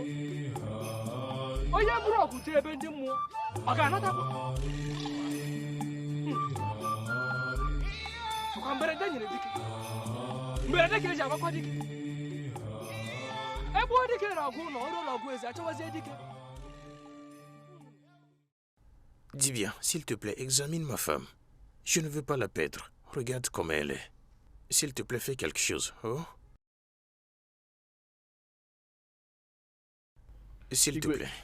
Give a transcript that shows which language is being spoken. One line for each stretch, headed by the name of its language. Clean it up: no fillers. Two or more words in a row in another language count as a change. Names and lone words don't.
Igbo: Onye bụrụ ọgụ chee ebe ndị mmụọ ọ ga-anatakwa. Ọkwa mberede nyere dike. Mberede ka eji agbakwa dike. Ebe ọ dike na-agụ ụlọ ọrụ ụlọ ọgụ eze achọwazie dike.
French: Dis bien, s'il te plaît, examine ma femme. Je ne veux pas la perdre. Regarde comme elle est. S'il te plaît, fais quelque chose. Oh? S'il te plaît.